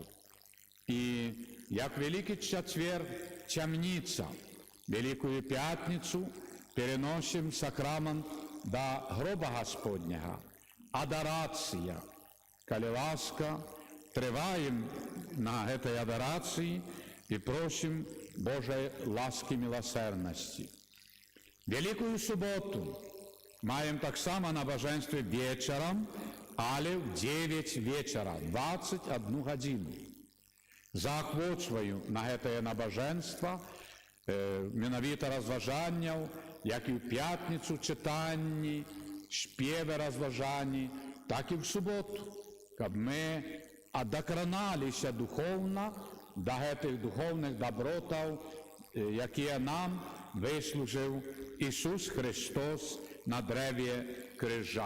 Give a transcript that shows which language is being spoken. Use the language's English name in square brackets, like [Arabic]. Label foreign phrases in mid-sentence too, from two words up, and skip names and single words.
[Ukrainian] І як Великий Четверг темниця, Великую П'ятницю переносимо сакрамент до гроба Господнього, адорація. Коли ласка, триваємо на цій адорації і просимо Божої ласки милосердності. Великую Суботу маємо так само [Belarusian] набажэнстве вечарам, але в 9 вечара, 21 гадзіну. Заахвочваю на гэтае набажэнства, менавіта разважанняў, як і ў пятніцу чытанні, спевы разважанні, так і в суботу, каб мы адакраналіся духоўна да гэтых духоўных дабротаў, якія нам выслужыў Ісус Христос на дрэве крыжа.